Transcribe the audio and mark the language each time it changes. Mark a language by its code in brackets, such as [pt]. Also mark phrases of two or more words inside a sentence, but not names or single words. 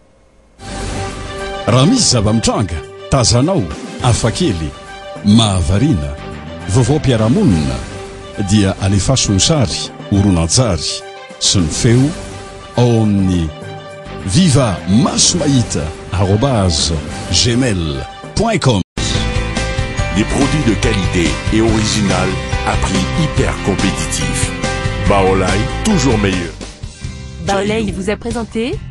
[mg] Raha misy zava-mitranga tazanao afakely mahavarina vaovao-piarahamonina dia alefaso ny sary horonan-tsary sy ny feo ao amin'ny viva maso mahita @gmail.com. [fr] Des produits de qualité et original à prix hyper compétitif. Baolai, toujours meilleur. Baolai vous a présenté